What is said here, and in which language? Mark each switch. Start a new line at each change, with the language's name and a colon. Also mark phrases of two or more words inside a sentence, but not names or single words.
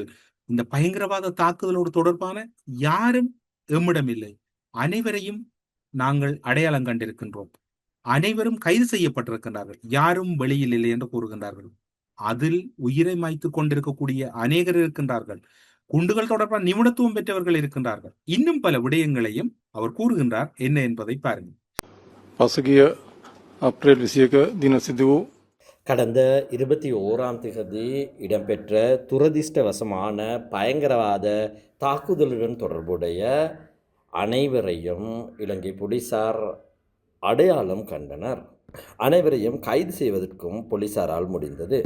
Tamil: இந்த பயங்கரவாத தாக்குதலோடு தொடர்பான யாரும் எம்மிடம் இல்லை, அனைவரையும் நாங்கள் அடையாளம் கண்டிருக்கின்றோம், அனைவரும் கைது செய்யப்பட்டிருக்கின்றார்கள், யாரும் வெளியில் இல்லை என்று கூறுகின்றார்கள். அதில் உயிரை மாய்த்து கொண்டிருக்கக்கூடிய அநேகர் இருக்கின்றார்கள். குண்டுகள் தொடர்பான நிபுணத்துவம் பெற்றவர்கள் இருக்கின்றார்கள். இன்னும் பல விடயங்களையும் அவர் கூறுகின்றார். என்ன என்பதை பாருங்கள்.
Sinhala: පසුගිය අප්‍රේල් 21 දින සිදු වූ
Tamil: கடந்த 21ஆம் தேதி இடம்பெற்ற துரதிர்ஷ்டவசமான பயங்கரவாத தாக்குதலுடன் தொடர்புடைய அனைவரையும் இலங்கை போலீசார் அடையாளம் கண்டனர். அனைவரையும் கைது செய்வதற்கும் போலீசாரால் முடிந்தது.